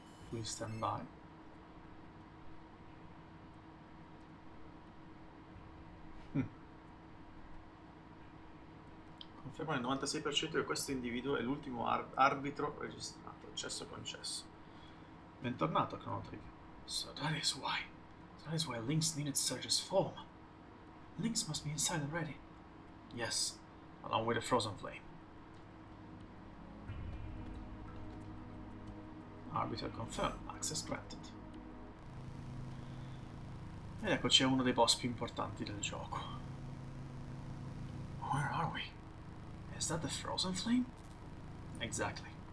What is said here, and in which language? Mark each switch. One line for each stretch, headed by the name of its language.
Italian: Qui stand by. Conferma il 96% che questo individuo è l'ultimo arbitro registrato. Accesso concesso. Bentornato, Chrono Trigger.
English: So that is why Lynx needed Surge's form. Lynx must be inside already. Yes, along with the frozen flame. Arbiter confirmed. Access granted.
Italian: Ed eccoci a uno dei boss più importanti del gioco.
English: Where are we? Is that the frozen flame? Exactly.